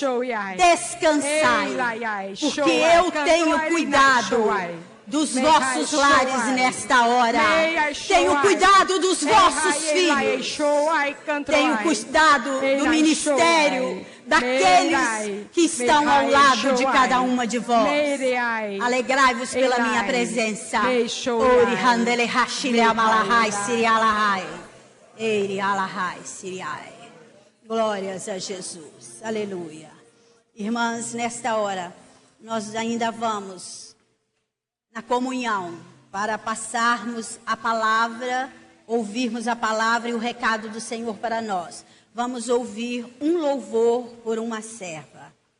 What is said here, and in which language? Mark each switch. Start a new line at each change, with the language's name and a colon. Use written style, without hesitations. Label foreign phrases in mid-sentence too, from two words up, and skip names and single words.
Portuguese: Descansai, porque eu tenho cuidado dos vossos lares nesta hora. Tenho cuidado dos vossos filhos. Tenho cuidado do ministério daqueles que estão ao lado de cada uma de vós. Alegrai-vos pela minha presença. Ori handele hashile amalahai sirialahai. Eiri alahai siriai. Glórias a Jesus. Aleluia. Irmãs, nesta hora nós ainda vamos na comunhão, para passarmos a palavra, ouvirmos a palavra e o recado do Senhor para nós. Vamos ouvir um louvor por uma serva.